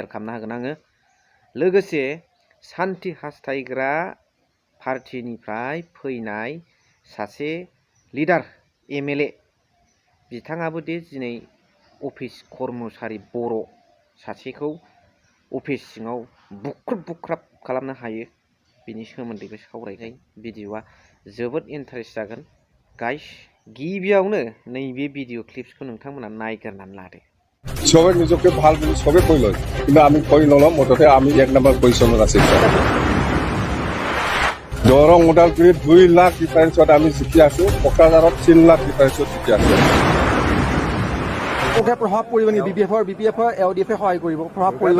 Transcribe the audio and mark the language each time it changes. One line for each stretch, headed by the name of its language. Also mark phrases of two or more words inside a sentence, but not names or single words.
Bodo: खालामना होगोन आङो लोगोसे सान्थि हास्थायग्रा पार्टिनिफ्राय फैनाय सासे लिडार एमएलए बिथाङाबो दे दिनै अफिस कर्मचारि बर' सासेखौ अफिस सिङाव बुख्रुब बुख्राब खालामनो हायो बिनि सोमोन्दैबो सावरायनाय भिडिअआ जोबोद इन्टारेस्ट जागोन गाइस गिबियावनो नैबे
English: video clips
Bodo: नोंथांमोना नायग्रोनानै लादो
Assamese: সবে নিজকে ভাল বুলি সবে কৈ লয় কিন্তু আমি কৈ নলওঁ মুঠতে আমি 1 নম্বৰ পজিশ্যনত আছো দৰং ওদালগুৰিত 2 লাখ ডিফাৰেন্সত আমি জিকি আছো কোকৰাঝাৰত 3 লাখ ডিফাৰেন্সত জিকি আছো প্ৰভাৱ পৰিব নি বিপিএফৰ এলডিএফে সহায় কৰিব প্ৰভাৱ পৰিব